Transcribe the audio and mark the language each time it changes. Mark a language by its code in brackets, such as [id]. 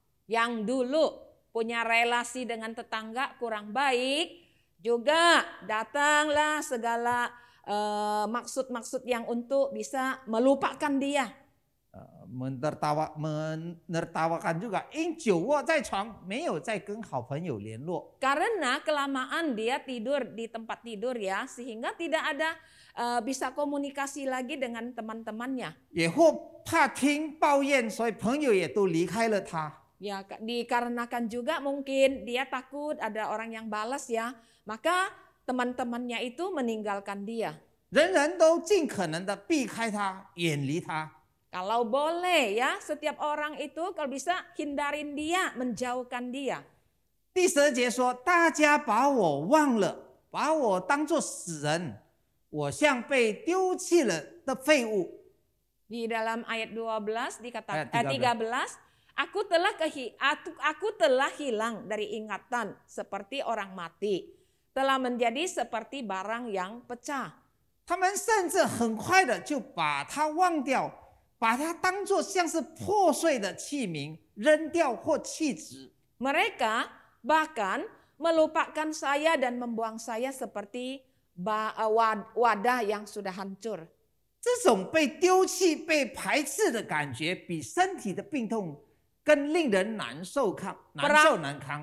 [id] Yang dulu punya relasi dengan tetangga kurang baik, juga datanglah segala maksud-maksud yang untuk bisa melupakan dia. menertawakan juga， [zh] 因久卧在床，没有再跟好朋友联络。 [id] Karena kelamaan dia tidur di tempat tidur ya, sehingga tidak ada bisa komunikasi lagi dengan teman-temannya. [zh] 也或怕听抱怨，所以朋友也都离开了他。 [id] Ya, dikarenakan juga mungkin dia takut ada orang yang balas ya, maka teman-temannya itu meninggalkan dia. [zh] 人人都尽可能的避开他，远离他。 [id] Kalau boleh ya, setiap orang itu kalau bisa hindarin dia, menjauhkan dia. [zh] 第12节说，大家把我忘了，把我当作死人，我像被丢弃了的废物。 [id] Di dalam ayat 12 dikatakan Ayat 13, aku telah hilang dari ingatan seperti orang mati, telah menjadi seperti barang yang pecah. [zh] 他们甚至很快的就把它忘掉，把它当作像是破碎的器皿扔掉或弃置。 [id] Mereka bahkan melupakan saya dan membuang saya seperti wadah yang sudah hancur. [zh] 这种被丢弃、被排斥的感觉，比身体的病痛更令人难受难堪。